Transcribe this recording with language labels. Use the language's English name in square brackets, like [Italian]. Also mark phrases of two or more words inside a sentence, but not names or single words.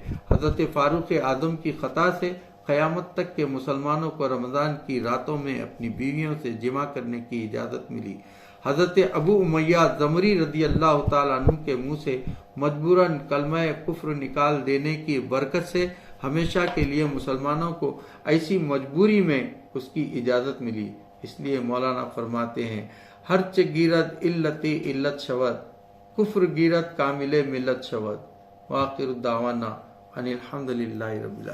[Urdu] حضرت فاروق اعظم کی خطا سے قیامت تک کے مسلمانوں کو رمضان کی راتوں میں اپنی بیویوں سے جمع کرنے کی اجازت ملی۔ حضرت ابو امیہ زمری رضی اللہ تعالیٰ عنہ کے منہ سے مجبوراً کلمہ کفر نکال دینے کی برکت سے ہمیشہ کے لیے مسلمانوں کو ایسی مجبوری میں اس کی اجازت ملی۔ اس لیے مولانا فرماتے ہیں [Persian] ہرچ گیرد علت شود، کفر گیرد کامل ملت شود۔ [Arabic] وآخر دعوانا ان الحمد للہ رب العالمین۔